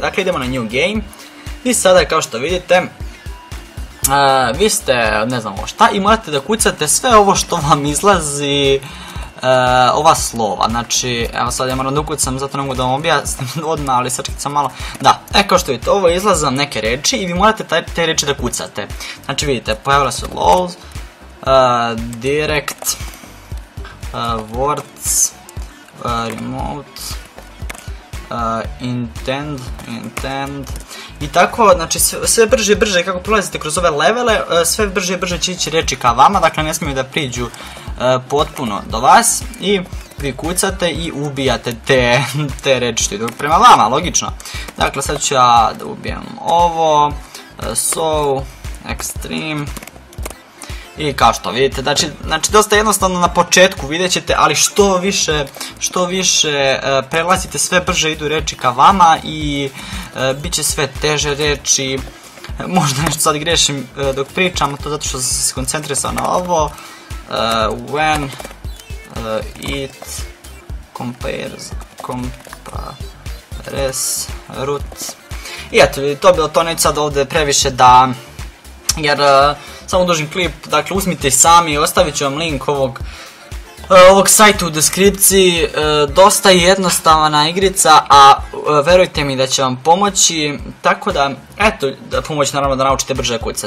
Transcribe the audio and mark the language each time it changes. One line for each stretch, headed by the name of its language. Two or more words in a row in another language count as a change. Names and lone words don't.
Serbian: Dakle, idemo na
English: New Game
Serbian: i sada kao što vidite, vi ste ne znam šta i morate da kucate sve ovo što vam izlazi, ova slova. Znači, evo sad ja moram da ukucam, zato ne mogu da vam objasnim odmah, ali sačekajte sam malo. Da, kao što vidite, ovo izlaze vam neke reči i vi morate te reči da kucate. Znači vidite, pojavila se LOL,
English: direct, words, remote, intend
Serbian: i tako, znači sve brže i brže kako prolazite kroz ove levele, sve brže i brže će ići reči ka vama, dakle ne smiju da priđu potpuno do vas i vi kucate i ubijate te reči što idu prema vama, logično. Dakle, sad ću ja da ubijem ovo,
English: so, extreme.
Serbian: I kao što vidite, znači dosta jednostavno na početku vidjet ćete, ali što više prelazite, sve brže idu reči ka vama i bit će sve teže reči. Možda nešto sad grešim dok pričam, to zato što sam se koncentrisao na ovo.
English: When it compares root.
Serbian: I eto, to je bilo to, neću sad ovdje previše da, jer samo dužim klip, dakle uzmite i sami, ostavit ću vam link ovog sajta u deskripciji. Dosta je jednostavna igrica, a verujte mi da će vam pomoći, tako da, eto, pomoći naravno da naučite brže da kucate.